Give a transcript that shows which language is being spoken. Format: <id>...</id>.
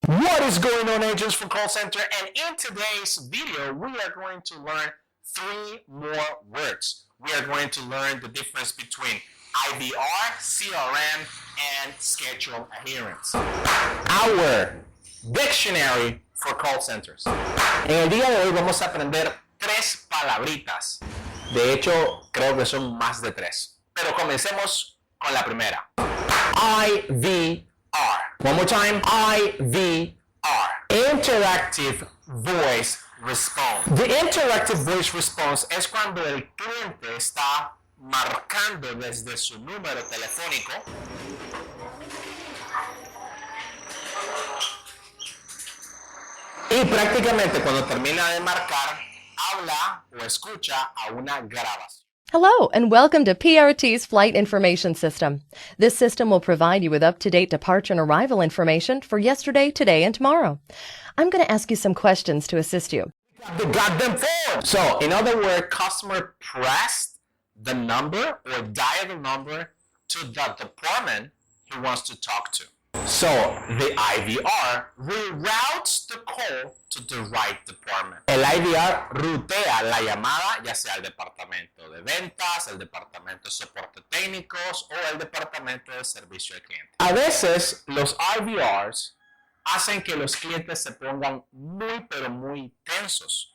<en>What is going on, agents for call center? And in today's video, we are going to learn 3 more words. We are going to learn the difference between IVR, CRM, and schedule adherence. Our dictionary for call centers.</en> <es>En el día de hoy vamos a aprender 3 palabritas. De hecho, creo que son más de 3. Pero comencemos con la primera.</es> <en>IVR. One more time. IVR. Interactive Voice Response. The Interactive Voice Response</en> <es>es cuando el cliente está marcando desde su número telefónico y prácticamente cuando termina de marcar, habla o escucha a una grabación.</es> <en>Hello, and welcome to PRT's Flight Information System. This system will provide you with up-to-date departure and arrival information for yesterday, today, and tomorrow. I'm going to ask you some questions to assist you. The goddamn phone! So, in other words, customer pressed the number or dial the number to the department he wants to talk to. So, the IVR reroutes the call to the right department.</en> <es>El IVR rutea la llamada ya sea al departamento de ventas, el departamento de soporte técnicos o el departamento de servicio al cliente. A veces, los IVRs hacen que los clientes se pongan muy pero muy tensos.</es>